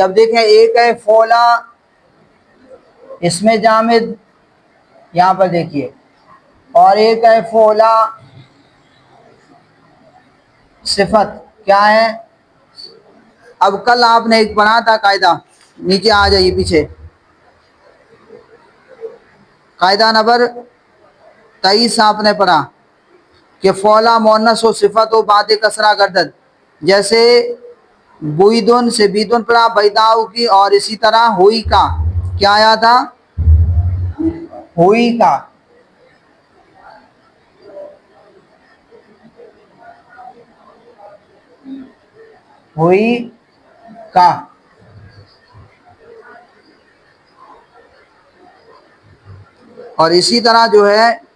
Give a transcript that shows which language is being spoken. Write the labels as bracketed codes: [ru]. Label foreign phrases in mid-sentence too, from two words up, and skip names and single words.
[ur] اب دیکھیں ایک ہے فولا اس میں جامد، یہاں پر دیکھیے، اور ایک ہے فولا صفت، کیا ہے؟ اب کل آپ نے ایک پڑھا تھا قاعدہ، نیچے آ جائیے پیچھے، قاعدہ نمبر 23 آپ نے پڑھا کہ [fa] فولا مؤنث و صفت و بعد کسرہ گردد، [ur] جیسے بویدن سے بیدن پڑھا، بیداؤ کی، اور اسی طرح ہوئی کا، کیا آیا تھا؟ ہوئی کا، ہوئی کا، اور اسی طرح جو ہے